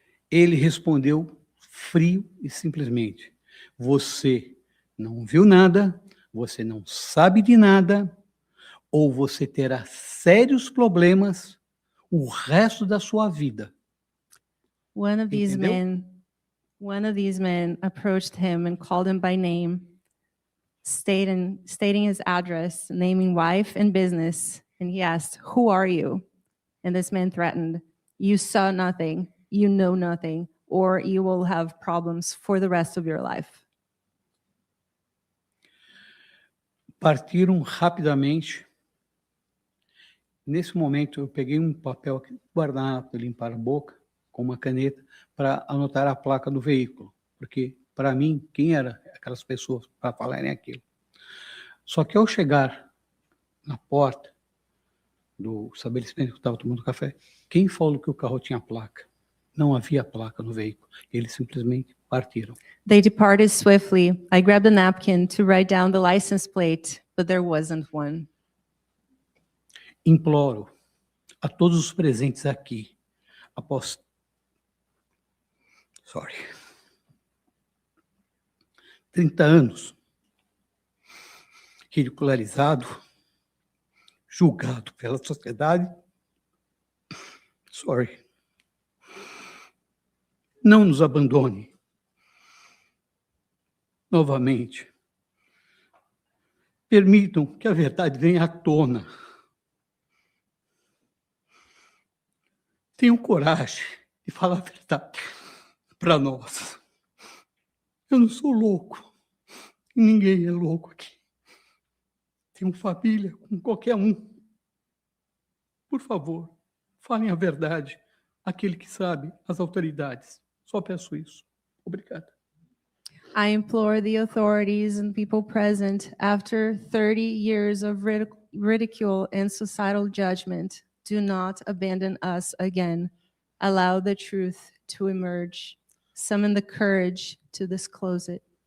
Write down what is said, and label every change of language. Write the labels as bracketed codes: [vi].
[pt] Ele respondeu frio e simplesmente, você não viu nada, você não sabe de nada, ou você terá sérios problemas o resto da sua vida. [en] One of these [pt] Entendeu? [en] men approached him and called him by name, stating his address, naming wife and business, and he asked, "Who are you?" And this man threatened, "You saw nothing, you know nothing, or you will have problems for the rest of your life." [pt] Partiram rapidamente. Nesse momento, eu peguei um papel aqui, guardanapo, limpar a boca, com uma caneta, para anotar a placa do veículo. Porque, para mim, quem eram aquelas pessoas para falarem aquilo? Só que, ao chegar na porta do estabelecimento que eu estava tomando café, quem falou que o carro tinha placa? Não havia placa no veículo. Eles simplesmente partiram. [en] They departed swiftly. I grabbed a napkin to write down the license plate, but there wasn't one. [pt] Imploro a todos os presentes aqui, após 30 anos, ridicularizado, julgado pela sociedade, não nos abandone novamente. Permitam que a verdade venha à tona. Tenham coragem de falar a verdade para nós. Eu não sou louco. Ninguém é louco aqui. Tenho família com qualquer um. Por favor, falem a verdade àquele que sabe, às autoridades. Só peço isso. Obrigado. [en] I implore the authorities and people present, after 30 years of ridicule and societal judgment, do not abandon us again. Allow the truth to emerge. Summon the courage to disclose it.